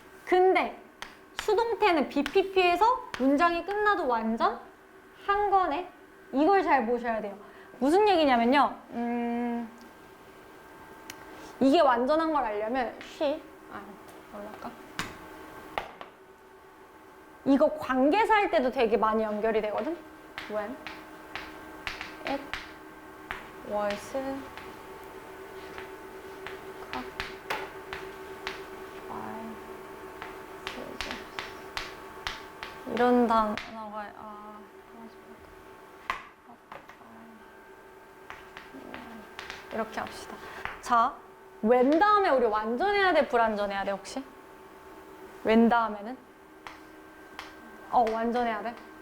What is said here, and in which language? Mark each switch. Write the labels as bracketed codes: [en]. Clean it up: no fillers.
[ko] 근데 수동태는 BPP에서 문장이 끝나도 완전 한 거네? 이걸 잘 보셔야 돼요. 무슨 얘기냐면요. 이게 완전한 걸 알려면 뭘로 할까? 이거 관계사 할 때도 되게 많이 연결이 되거든? [en] When it was caught by scissors. [ko] 이런 단어가 이렇게 합시다. 자, when 다음에 우리 완전해야 돼, 불완전해야 돼, 혹시? when 다음에는? 완전해야 돼.